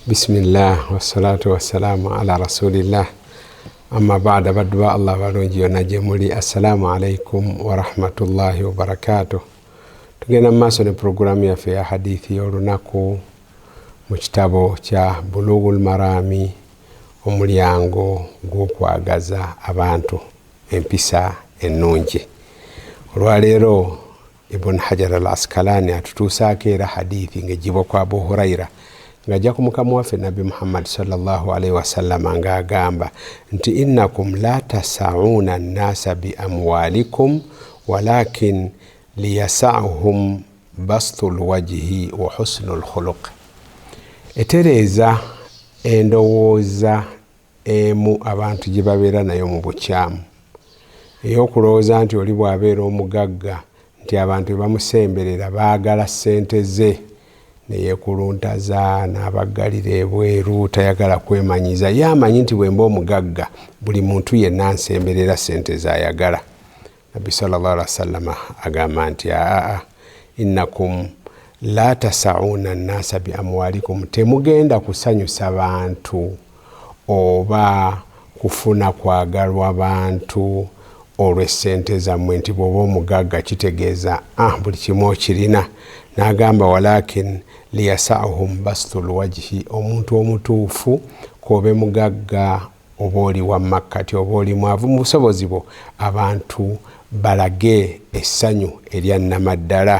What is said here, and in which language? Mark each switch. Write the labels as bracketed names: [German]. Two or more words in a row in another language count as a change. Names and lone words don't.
[Arabic] بسم الله والصلاة والسلام على رسول الله أما بعد [Ganda] badwa Allah balungi yonna gye muli. [Arabic] السلام عليكم ورحمة الله وبركاته. [Ganda] Tugenda mu maaso ne programu yaffe ya hadithi y'olunaku mu kitabo kya Bulughul Marami, omulyango gw'okwagaza abantu empisa ennungi. Olwaleero Ibn Hajar al-Asqalani atutuusaako era hadithi ng'eggyibwa kwa Abu Huraira ng'ajja ku Mukama waffe Nabi Muhammad [Arabic] صلى الله عليه وسلم [Ganda] ng'agamba nti [Arabic] إنكم لا تسعون الناس بأموالكم ولكن ليسعهم بسط الوجه وحسن الخلق. [Ganda] Etereeza endowooza emu abantu gye babeera nayo mu bukyamu, ey'okulowooza nti oli bw'abeera omugagga nti abantu bamusemberera baagala ssente ze neyekuluntaza n'abaggalira ebweru, tayagala kwemanyiza. Yamanyi nti bwemba omugagga buli muntu yenna ansemberera ssente zayagala. [Arabic] Nabbi صلى الله عليه وسلم [Ganda] agamba nti [Arabic] إنكم لا تسعون الناس بأموالكم, [Ganda] temugenda kusanyusa bantu oba kufuna kwagalwa bantu olw'essente zammwe nti bw'oba omugagga kitegeeza buli kimu okirina. N'agamba [Arabic] ولكن ليسعهم بسط الوجه, [Ganda] omuntu omutuufu kobe mugagga oba oli wa makkati oba oli mwavu mu busobozi bwo, abantu balage essanyu erya nnamaddala.